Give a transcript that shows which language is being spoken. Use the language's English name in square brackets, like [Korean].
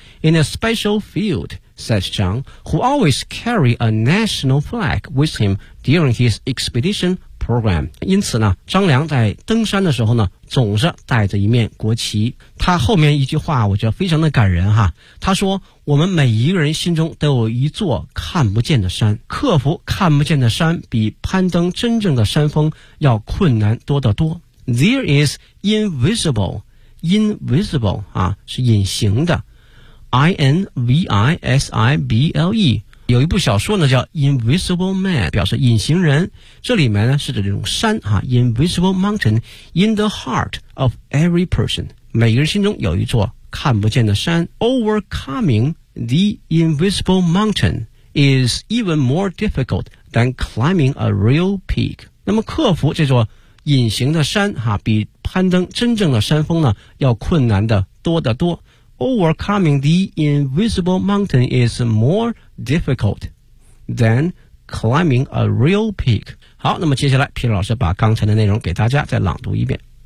[English] In a special field, says Zhang, who always carry a national flag with him during his expedition program. [Chinese] 因此呢，张良在登山的时候呢，总是带着一面国旗。他后面一句话我觉得非常的感人哈。他说，我们每一个人心中都有一座看不见的山，克服看不见的山比攀登真正的山峰要困难多得多。 [English] There is invisible, invisible, 啊， [Chinese] 是隐形的。 I-N-V-I-S-I-B-L-E 有一部小说呢叫 [English] Invisible Man， [Chinese] 表示隐形人，这里面呢是指这种山哈， [English] Invisible Mountain in the heart of every person， [Chinese] 每个人心中有一座看不见的山。 [English] Overcoming the Invisible Mountain is even more difficult than climbing a real peak， [Chinese] 那么克服这座隐形的山哈，比攀登真正的山峰呢要困难的多得多。 [English] Overcoming the invisible mountain is more difficult than climbing a real peak. [Chinese] 好，那么接下来皮老师把刚才的内容给大家再朗读一遍。